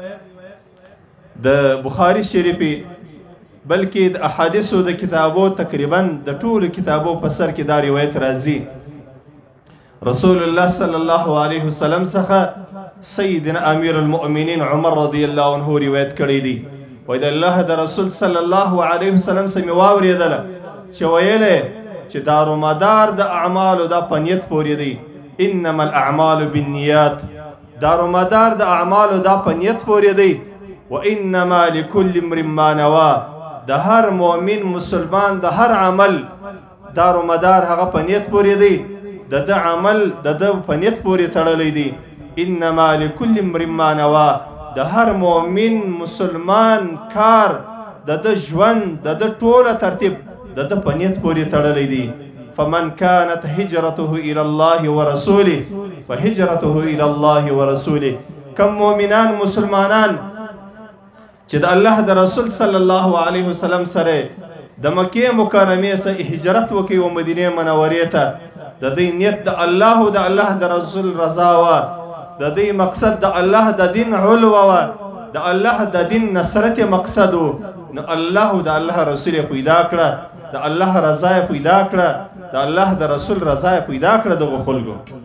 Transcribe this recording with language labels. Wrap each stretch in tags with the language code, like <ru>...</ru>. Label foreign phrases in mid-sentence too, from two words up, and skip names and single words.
<ps>د بخاري شریفي بلکې د احادیثو د کتابو تقریبا د ټولو کتابو په سر کې دا روایت راځي رسول الله</ps> <ar>صلی الله علیه وسلم</ar> <ps>څخه سیدنا امیر المؤمنین عمر</ps> <ar>رضی الله عنه</ar> <ps>روایت کړی دی وایي د الله د رسول</ps> <ar>صلی الله علیه وسلم</ar> <ps>څخه مې واورېدله چې ویلی چې دارومدار د اعمالو دا په نیت پورې دی</ps> <ar>انما الاعمال بالنیات</ar> <ps>دارومدار د اعمالو دا په نیت پورې دی</ps> <ar>وانما لكل امرئ ما نوى</ar> <ps>د هر مؤمن مسلمان د هر عمل دارومدار هغه په نیت پورې دی د ده عمل د ده په نیت پورې تړلی دی</ps> <ar>انما لكل امرئ ما نوى</ar> <ps>د هر مؤمن مسلمان کار د ده ژوند د ده ټوله ترتیب د ده په نیت پورې تړلی دی</ps> <ar>فمن كانت هجرته الى الله ورسوله فهجرته الى الله ورسوله</ar> <ps>کم مؤمنان مسلمانان چې د الله د رسول</ps> <ar>صلی الله علیه وسلم</ar> <ps>سره د مکې مکرمې څخه هجرت وکړي او مدینې منورې ته د دې نیت د الله او د الله د رسول رضا وه د دې مقصد د الله د دین علوه وه د الله د دین نصرت مقصد و نو الله او د الله رسول یې پیدا کړه د الله رضا یې پیدا کړه د الله د رسول رضا یې پیدا کړه دغو خلکو</ps>